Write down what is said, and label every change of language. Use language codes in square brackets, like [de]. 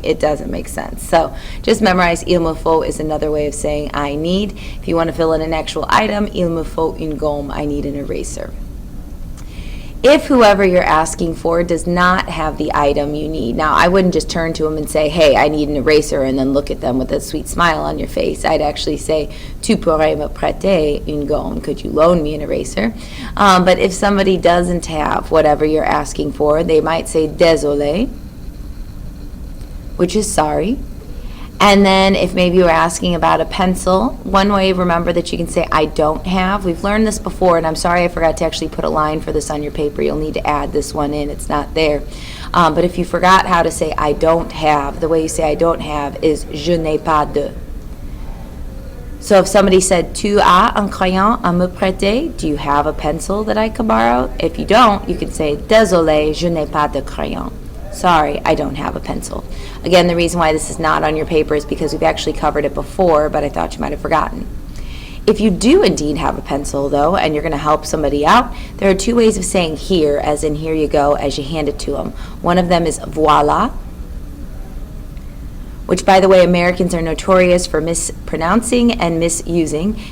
[en] It doesn't make sense. So just memorize [fr] il me faut [en] is another way of saying I need. If you want to fill in an actual item, [fr] il me faut une gomme, [en] I need an eraser. If whoever you're asking for does not have the item you need, now I wouldn't just turn to them and say, hey, I need an eraser, and then look at them with a sweet smile on your face. [fr] I'd actually say, tu pourrais me prêter une gomme? [en] Could you loan me an eraser? But if somebody doesn't have whatever you're asking for, they might say désolé, which is sorry. And then if maybe you're asking about a pencil, one way remember that you can say I don't have. We've learned this before, and I'm sorry I forgot to actually put a line for this on your paper. You'll need to add this one in. It's not there. But if you forgot how to say I don't have, the way you say I don't have is [fr] je n'ai pas de. [en] So if somebody said, [fr] tu as un crayon à me prêter? [en] Do you have a pencil that I could borrow? If you don't, you can say [fr] désolé, je n'ai pas de crayon. [en] Sorry, I don't have a pencil. Again, the reason why this is not on your paper is because we've actually covered it before, but I thought you might have forgotten. If you do indeed have a pencil, though, and you're going to help somebody out, there are two ways of saying here, as in here you go, as you hand it to them. One of them is voilà, which, by the way, Americans are notorious for mispronouncing and misusing.